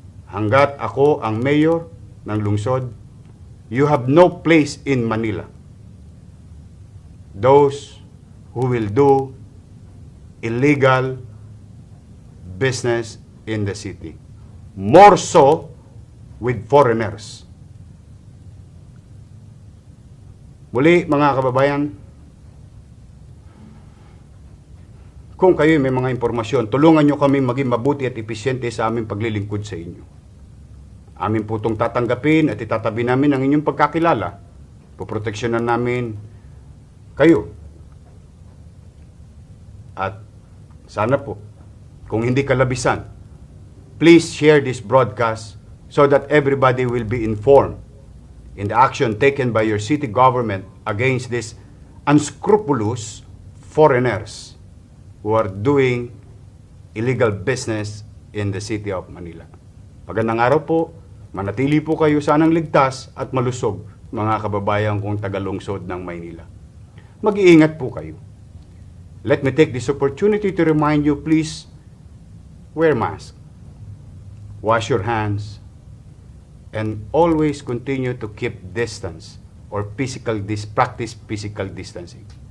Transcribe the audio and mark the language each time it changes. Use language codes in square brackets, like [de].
[tl] Hanggat ako ang mayor ng lungsod, [en] you have no place in Manila. Those who will do illegal business in the city. More so with foreigners. [tl] Muli, mga kababayan, kung kayo may mga impormasyon, tulungan nyo kami maging mabuti at episyente sa aming paglilingkod sa inyo. Amin po itong tatanggapin at itatabi namin ang inyong pagkakilala. Puproteksyonan namin kayo. At sana po, kung hindi kalabisan, [en] please share this broadcast so that everybody will be informed in the action taken by your city government against these unscrupulous foreigners who are doing illegal business in the city of Manila. [tl] Magandang araw po. Manatili po kayo sanang ligtas at malusog, mga kababayan kong tagalungsod ng Maynila. Mag-iingat po kayo. [en] Let me take this opportunity to remind you, please wear mask, wash your hands, and always continue to keep distance or practice physical distancing.